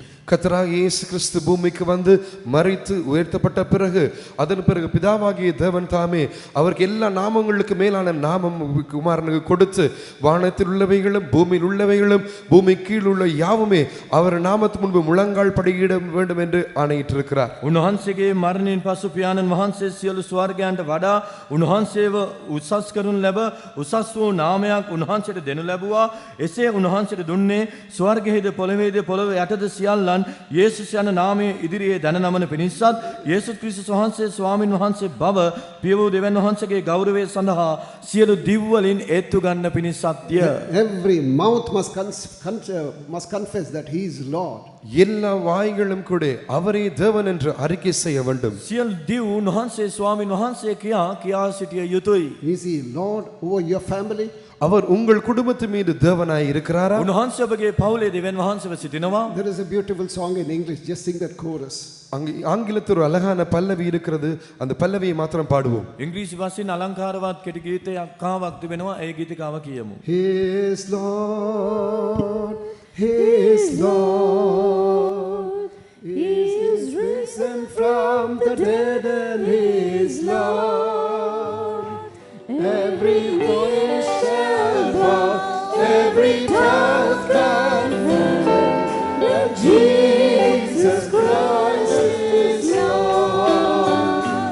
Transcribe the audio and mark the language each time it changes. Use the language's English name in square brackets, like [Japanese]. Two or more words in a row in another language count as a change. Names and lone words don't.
[Tamil] கர்த்தராகிய இயேசு கிறிஸ்து பூமிக்கு வந்து மரித்து உயர்த்தப்பட்ட பிறகு அதன் பிறகு பிதாவாகிய தேவன் தாமே அவருக்கு எல்லா நாமங்களுக்கு மேலான நாமம் குமாரனுக்கு கொடுத்து வானத்தில் உள்ளவைகளும் பூமியில் உள்ளவைகளும் பூமி கீழ் உள்ள யாவுமே அவர் நாமத்துக்கு முன்பு முழங்கால் படியிட வேண்டும் என்று ஆணையிட்டிருக்கிறார். [Sinhala] උන්වහන්සේගේ මරණයෙන් පසු පියාණන් වහන්සේ සියලු ස්වර්ගයන්ට වඩා උන්වහන්සේව උසස් කරනු ලැබ උසස් වූ නාමයක් උන්වහන්සේට දෙනු ලැබුවා. එසේ උන්වහන්සේට දුන්නේ ස්වර්ගයේද පොළොවේද පොළොව යටද සියල්ලන් යේසුස් යන නාමයේ ඉදිරියේ දන නමන පිණිසත් යේසුස් ක්‍රිස්තුස් වහන්සේ ස්වාමින් වහන්සේ බව පිය වූ දෙවියන් වහන්සේගේ ගෞරවය සඳහා සියලු දිව් වලින් ඒත්තු ගන්න පිණිසත්ය. [English] Every mouth must confess that he is Lord. [Tamil] எல்லா வாய்களும் கூட அவரே தேவன் என்று அறிக்கை செய்ய வேண்டும். [Sinhala] සියලු දිව් උන්වහන්සේ ස්වාමින් වහන්සේ කියා සිටිය යුතුයි. [English] Is he Lord over your family? [Tamil] அவர் உங்கள் குடும்பத்து மீது தேவனாய் இருக்கிறாரா? [Sinhala] උන්වහන්සේ ඔබගේ පවුලේ දෙවියන් වහන්සේව සිටිනවා. [English] There is a beautiful song in English, just sing that chorus. [Tamil] ஆங்கிலத்தில் ஒரு அழகான பல்லவி இருக்கிறது, அந்த பல்லவியை மாத்திரம் பாடுவோம். [Sinhala] ඉංග්‍රීසි භාෂෙන් අලංකාරවත් කෙටි ගීතයක් කාවක් තිබෙනවා. ඒ ගීතිකාව කියමු. [English] His Lord, his Lord is from the dead and He is Lord. Every voice shall bow, every tongue confess that Jesus Christ is Lord.